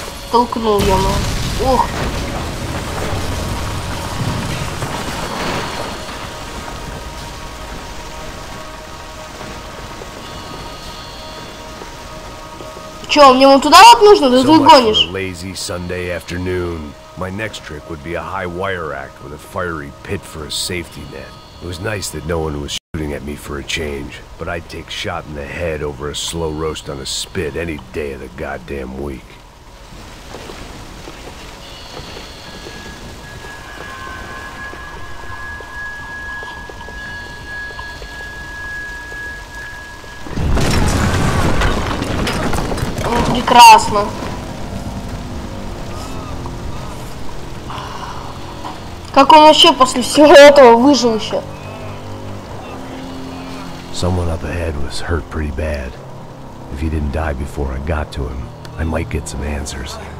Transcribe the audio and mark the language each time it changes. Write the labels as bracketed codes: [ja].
[ru] Толкнул я, Ух. Чё, мне вон туда вот нужно? Да ты гонишь. [en] Lazy Sunday afternoon. My next trick would be a high wire act with a fiery pit for a safety net. It was nice that no one was shooting at me for a change, but I'd take shot in the head over a slow roast on a spit any day of the goddamn week. [ru] Прекрасно. Как он вообще после всего этого выжил еще? [en] Someone up ahead was hurt pretty bad. If he didn't die before I got to him, I might get some answers.